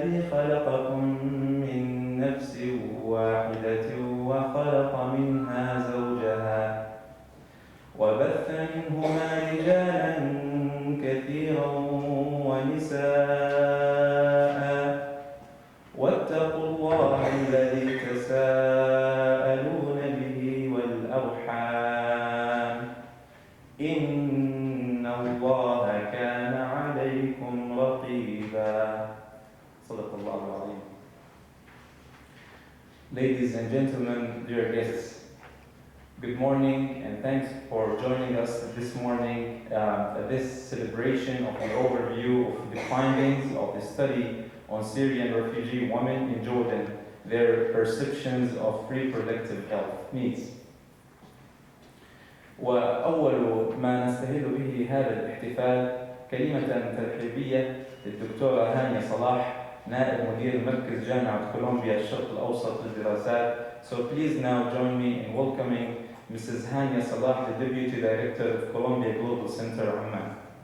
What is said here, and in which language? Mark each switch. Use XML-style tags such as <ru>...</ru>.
<ar>خلقكم من نفس واحدة وخلق منها زوجها وبث منهما رجالا كثيرا ونساء، واتقوا الله الذي تساءلون به والأرحام إن الله كان عليكم رقيبا. صدق الله العظيم.</ar> <en>Ladies and gentlemen, dear guests, good morning and thanks for joining us this morning at this celebration of the overview of the findings of the study on Syrian refugee women in Jordan, their perceptions of reproductive health needs.</en> <ar>وأول ما نستهل به هذا الاحتفال كلمة ترحيبية للدكتورة هانية صلاح، نائب مدير مركز جامعة كولومبيا الشرق الأوسط للدراسات.</ar> <en>So please now join me in welcoming Mrs. Hania Salah, the Deputy Director of Columbia Global Center, Amman.</en>